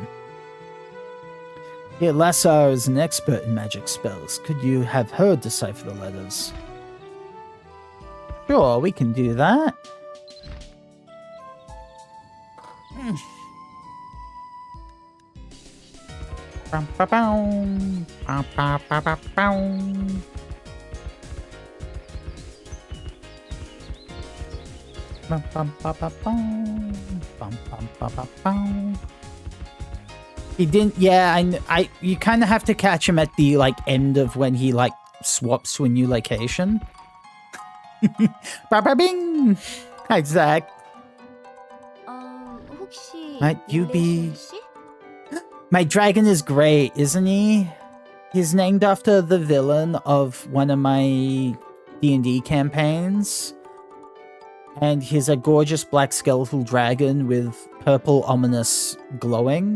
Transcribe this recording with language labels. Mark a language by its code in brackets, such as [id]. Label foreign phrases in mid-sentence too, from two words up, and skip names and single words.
[en] Yeah, Lassar is an expert in magic spells. Could you have her decipher the letters? Sure, we can do that. Bum, ba, bow. Ba, ba, ba, ba, bow. Bum, bum, ba, ba, bow. Bum, bum, ba, ba, bow. He didn't. Yeah, you kind of have to catch him at the like end of when he like swaps to a new location. Ba, ba, bing. Hi, Zach. [ko] 혹시 [en] Might you be- [ko] 밀레시아 씨? [en] My dragon is great, isn't he? He's named after the villain of one of my D&D campaigns. And he's a gorgeous black skeletal dragon with purple ominous glowing.